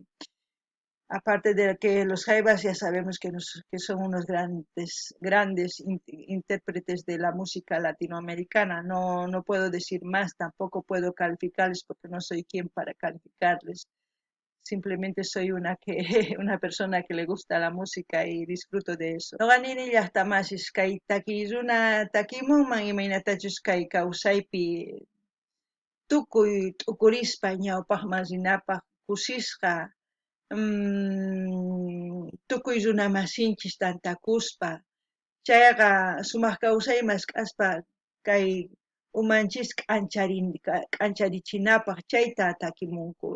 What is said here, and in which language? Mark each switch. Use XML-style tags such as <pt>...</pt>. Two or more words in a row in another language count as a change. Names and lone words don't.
<es>Aparte de que los jaivas ya sabemos que son unos grandes intérpretes de la música latinoamericana. No puedo decir más, tampoco puedo calificarles porque no soy quien para calificarles. Simplemente soy una persona que le gusta la música y disfruto de eso.</es> <qu>No ganini llaqtamasis kay takiyuna takimunman imaynatachus kay kawsaypi tukuy t'ukurispa ñawpaq masinapaq kusisqa tukuy runa masinchis tantakuspa chayqa sumaq kawsaymas k'aspa kay umanchis k'ancharichinapaq chayta takimunkuy.</qu>